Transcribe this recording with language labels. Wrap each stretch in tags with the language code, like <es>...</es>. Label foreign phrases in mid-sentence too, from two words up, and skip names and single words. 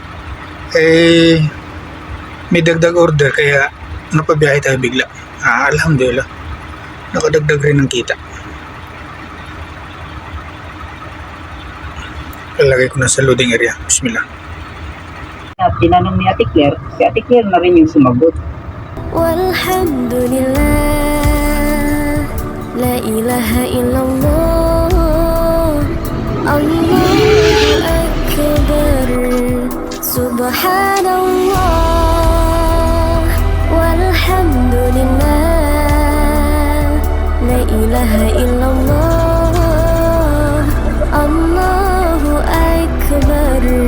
<tl>May dagdag order kaya napabiyahe tayo bigla. Alhamdulillah, nakadagdag rin ng kita. Lalagay ko na sa loading area. Bismillah. At tinanong ni Ate Claire, si Ate Claire na rin yung sumagot.</tl> <ar>والحمد لله، لا إله إلا الله، الله أكبر, سبحان الله، والحمد لله، لا إله إلا الله، الله أكبر,</ar>